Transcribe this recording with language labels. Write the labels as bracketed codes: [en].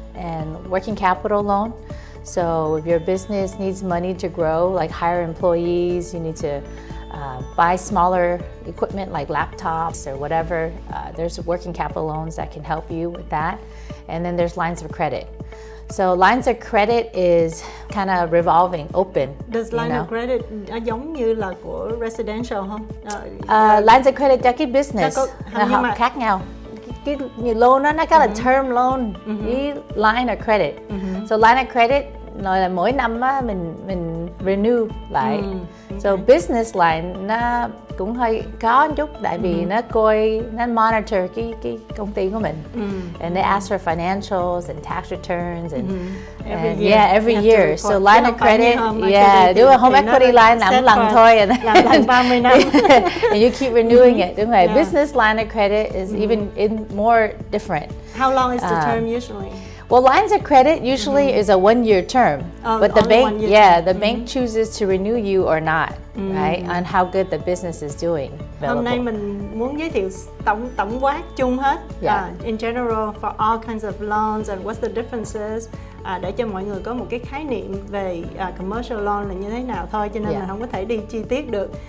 [en] And working capital loan. So if your business needs money to grow, like hire employees, you need to buy smaller equipment like laptops or whatever. There's working capital loans that can help you with that. And then there's lines of credit. So lines of credit is kind of revolving, open. Does line of credit [vi] giống như là của residential không? Lines of credit cho cái business họ khác nhau. Cái loan nó có là term loan với line of credit. So line of credit nói là mỗi năm á, mình renew lại. So business line nó cũng hơi khó một chút tại vì nó coi, nó monitor cái công ty của mình. [en] And they ask for financials and tax returns and every year. So line of credit, [vi] đúng rồi, [en] home equity line [vi] làm một lần thôi. Làm 30 năm. [en] And you keep renewing it, [vi] đúng rồi. [en] Business line of credit is even more different. How long is the term usually? Well, lines of credit usually is a 1-year term, but the bank, the bank chooses to renew you or not, right? On how good the business is doing. [vi] Hôm nay mình muốn giới thiệu tổng quát chung hết, [en] in general for all kinds of loans and what's the differences, [vi] để cho mọi người có một cái khái niệm về commercial loan là như thế nào thôi, cho nên là không có thể đi chi tiết được.